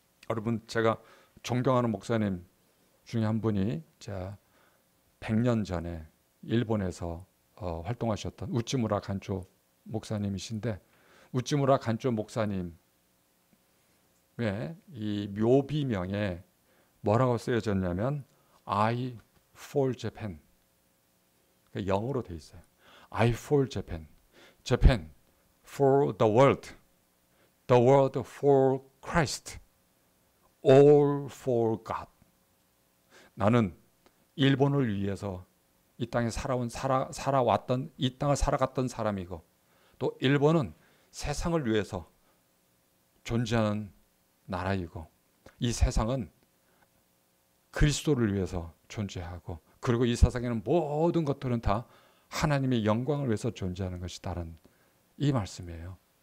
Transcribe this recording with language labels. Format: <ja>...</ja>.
<ko>여러분 제가 존경하는 목사님 중에 한 분이 제가 100년 전에 일본에서 활동하셨던 우찌무라 간조 목사님이신데, 우찌무라 간조 목사님의 이 묘비명에 뭐라고 쓰여졌냐면</ko> <en>I for Japan,</en> <ko>영어로 돼 있어요.</ko> <en>I for Japan, Japan for the world for Christ, all for God.</en> <ko>나는 일본을 위해서 이 땅에 살아왔던, 이 땅을 살아갔던 사람이고, 또 일본은 세상을 위해서 존재하는 나라이고, 이 세상은 그리스도를 위해서 존재하고, 그리고 이 세상에는 모든 것들은 다 하나님의 영광을 위해서 존재하는 것이다라는 이 말씀이에요.</ko>